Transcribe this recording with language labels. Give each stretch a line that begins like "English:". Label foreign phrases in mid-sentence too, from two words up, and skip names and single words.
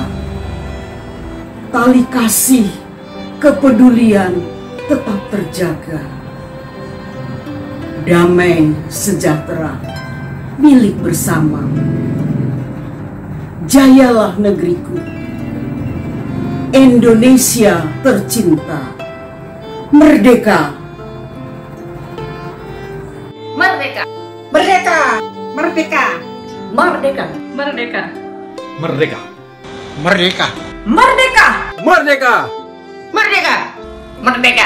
Indonesian: Tali kasih, kepedulian tetap terjaga. Damai sejahtera milik bersama. Jayalah negeriku, Indonesia tercinta. Merdeka! Merdeka! Merdeka! Merdeka! Merdeka! Merdeka. Merdeka. Merdeka. Merdeka! Merdeka. Merdeka! Merdeka!